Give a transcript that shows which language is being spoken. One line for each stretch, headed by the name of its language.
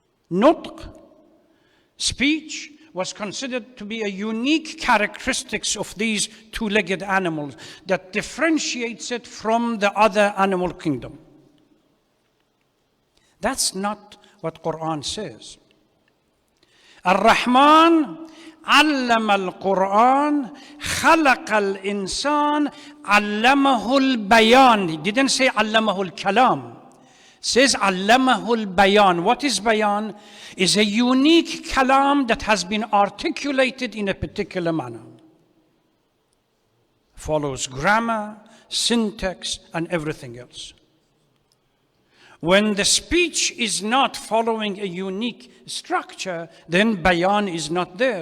English: Nutq, speech, was considered to be a unique characteristics of these two-legged animals that differentiates it from the other animal kingdom. That's not what Quran says.
Arabic: Ar-Rahman علم القرآن خلق الإنسان علمه البيان.
English: He didn't say
Arabic: علمه الكلام.
English: Says
Arabic: علمه البيان.
English: What is bayan? Is a unique kalam that has been articulated in a particular manner. Follows grammar, syntax, and everything else. When the speech is not following a unique structure, then bayan is not there.